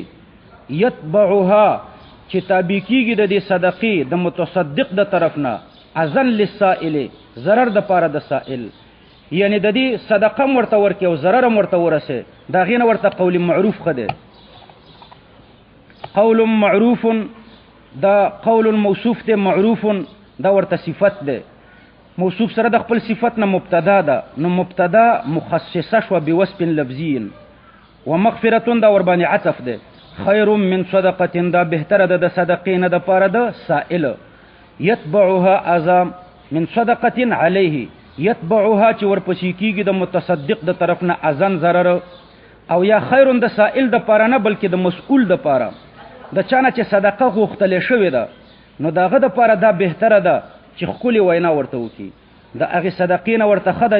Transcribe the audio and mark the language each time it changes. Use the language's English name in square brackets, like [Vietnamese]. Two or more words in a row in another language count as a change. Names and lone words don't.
[Pashto] یتبعها چې تابع کیږي د دې صدقې د متصدق د طرف نه، [Arabic] اذن للسائل [Pashto] ضرر د پاره د سائل، یعنی د دې صدقه ورته ورکي او ضرر ورته ورسه، دا غینه ورته [Arabic] قول معروف [Pashto] خده. [Arabic] قول معروف [Pashto] دا قول موصوف ته، معروف دا ورته صفت ده. موصوف سره د خپل صفت نه مبتدا ده، نو مبتدا مخصصه شو [Arabic] بوصف لفظي. [Pashto] ومغفرة دا ور باندې عطف ده. [Arabic] خیر من صدقه [Pashto] دا بهتره ده د صدقې نه د پاره د سائل. [Arabic] یتبعها اذا من صدقه علیه، [Pashto] یتبعها چې ورپسې کیږي د متصدق د طرف نه اذن ضرر، او یا خیر د سائل د پاره نه بلکې د مسئول د پاره، د چانه چې صدقه غوښتل شوې ده نو داغه د پاره دا بهتره ده چې خولي وینا ورته وکي، د هغه صدقین ورته خده.